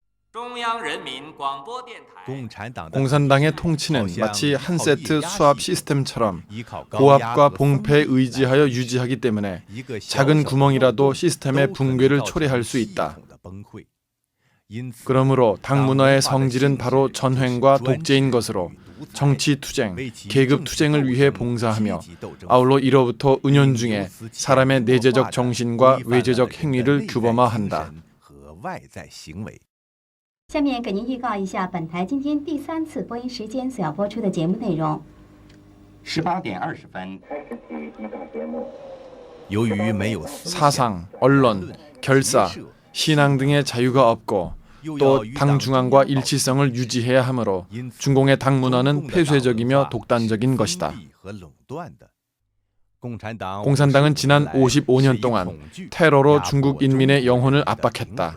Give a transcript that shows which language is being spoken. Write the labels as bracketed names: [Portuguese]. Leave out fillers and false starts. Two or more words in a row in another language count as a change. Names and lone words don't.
[Korean] 공산당의 통치는 마치 한 세트 수압 시스템처럼 고압과 봉패에 의지하여 유지하기 때문에 작은 구멍이라도 시스템의 붕괴를 초래할 수 있다. 그러므로 당 문화의 성질은 바로 전횡과 독재인 것으로 정치 투쟁, 계급 투쟁을 위해 봉사하며 아울러 이로부터 은연중에 사람의 내재적 정신과 외재적 행위를 규범화한다. [Chinese] 下面给您预告一下本台今天第3次播音时间所要播出的节目内容。 18点20分。由于没有 [Korean] 사상, 언론, 결사, 신앙 등의 자유가 없고 또 당 중앙과 일치성을 유지해야 하므로 중공의 당 문화는 폐쇄적이며 독단적인 것이다. 공산당은 지난 55년 동안 테러로 중국 인민의 영혼을 압박했다.